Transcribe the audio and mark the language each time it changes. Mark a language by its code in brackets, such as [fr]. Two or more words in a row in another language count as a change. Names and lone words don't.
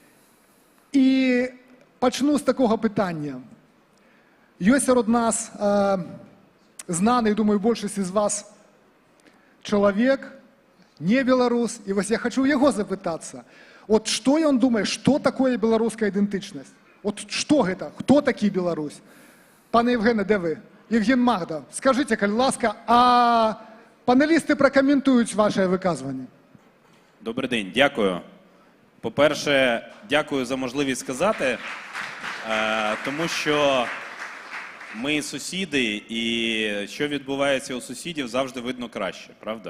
[be] І пачну з такога пытання. Ёсць сярод нас знаны, думаю, большасць з вас чалавек, не беларус, і вось я хочу ў яго запытацца. От што ён думае, што такое беларуская ідэнтычнасць? От што гэта? Хто такі Беларусь? [uk] Пане Євгене, де ви? Євген Магда, скажіть, [be] калі ласка, [uk] а панелісти прокоментують ваше виказування. Добрий день, дякую. По-перше, дякую за можливість сказати, тому що ми сусіди, і що відбувається у сусідів, завжди видно краще, правда?